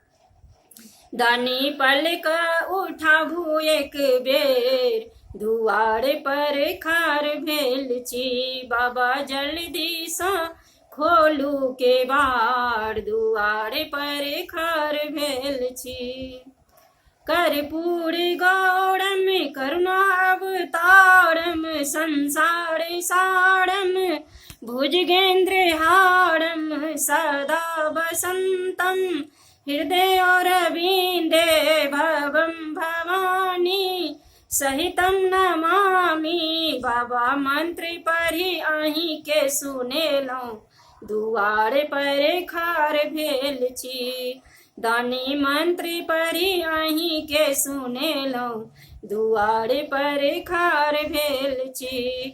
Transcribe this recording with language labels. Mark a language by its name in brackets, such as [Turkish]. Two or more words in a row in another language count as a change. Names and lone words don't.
[Maithili] दानी पलका उठाबू एक बेर दुआरे पर खाड़ भेल छी। बाबा जल्दी सा खोलू केवाड़ दुआरे पर खाड़ भेल छी। [Sanskrit] कर्पूर गौरम करुणावतारम संसार सारम भुजगेंद्र हारम सदा वसंतम हृदय अरविंदे भवम भवानी सहितम नमामि। [Maithili] बाबा मंत्र पढ़ी अहीं के सुनेलौ दुआरे पर खाड़ भेल छी। दानी मंत्र पढ़ी अहीं के सुनेलौ दुआरे पर खाड़ भेल छी।